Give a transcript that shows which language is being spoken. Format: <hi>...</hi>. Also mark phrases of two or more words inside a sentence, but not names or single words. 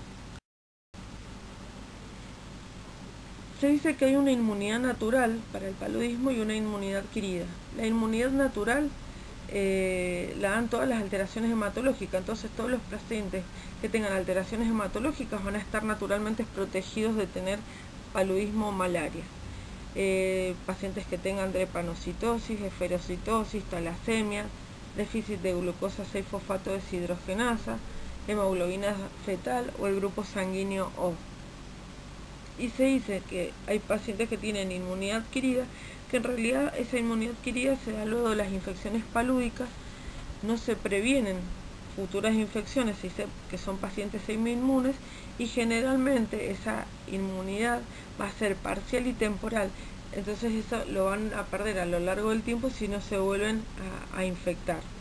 <es>Se dice que hay una inmunidad natural para el paludismo y una inmunidad adquirida. La inmunidad natural la dan todas las alteraciones hematológicas, entonces todos los pacientes que tengan alteraciones hematológicas van a estar naturalmente protegidos de tener paludismo o malaria. Pacientes que tengan drepanocitosis, esferocitosis, talasemia, déficit de glucosa 6-fosfato deshidrogenasa, hemoglobina fetal o el grupo sanguíneo O. Y se dice que hay pacientes que tienen inmunidad adquirida, que en realidad esa inmunidad adquirida se da luego de las infecciones palúdicas, no se previenen futuras infecciones, se dice que son pacientes semi-inmunes, y generalmente esa inmunidad va a ser parcial y temporal, entonces eso lo van a perder a lo largo del tiempo si no se vuelven a infectar.</es>